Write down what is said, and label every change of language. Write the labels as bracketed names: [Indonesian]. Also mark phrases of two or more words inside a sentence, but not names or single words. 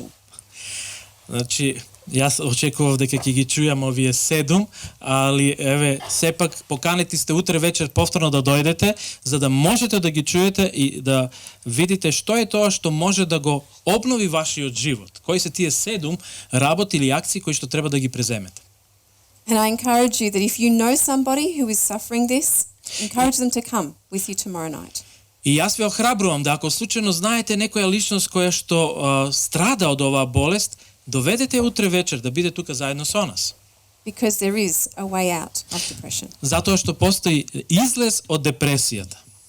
[Macedonian] Значи, јас очекував дека ќе ги чујам овие 7, али еве сепак поканети сте утре вечер повторно да дојдете за да можете да ги чуете и да видите што е тоа што може да го обнови вашиот живот. Кои се тие 7 работи или акции кои што треба да ги преземете. [English] And I encourage you that if you know somebody who is suffering this, encourage them to come with you tomorrow night. [Macedonian] И јас ве охрабрувам да ако случајно знаете некоја личност која што страда од оваа болест, доведете утре вечер да биде тука заедно со нас. [English] Because there is a way out of depression. [Macedonian] Затоа што постои излез од депресијата.